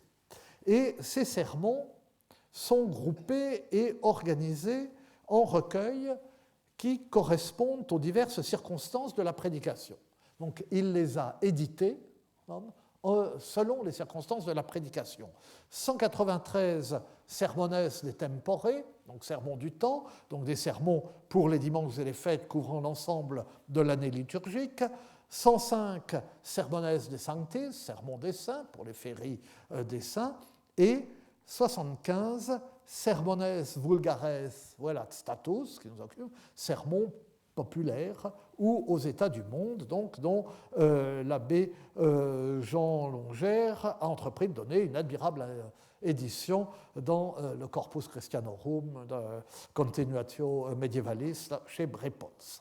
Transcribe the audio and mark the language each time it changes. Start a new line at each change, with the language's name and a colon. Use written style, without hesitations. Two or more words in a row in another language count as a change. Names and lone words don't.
French: Et ces sermons sont groupés et organisés en recueils qui correspondent aux diverses circonstances de la prédication. Donc, il les a édités selon les circonstances de la prédication.
Latin: 193 sermones de tempore,
French: donc sermons du temps, donc des sermons pour les dimanches et les fêtes couvrant l'ensemble de l'année liturgique,
Latin: 105 Sermones de Sanctis,
French: sermons des saints pour les féeries des saints,
Latin: et 75 Sermones vulgares velat status,
French: qui nous occupe, sermons populaires ou aux États du monde, donc, dont l'abbé Jean Longère a entrepris de donner une admirable édition dans le Corpus Christianorum de Continuatio Medievalis chez Brepols.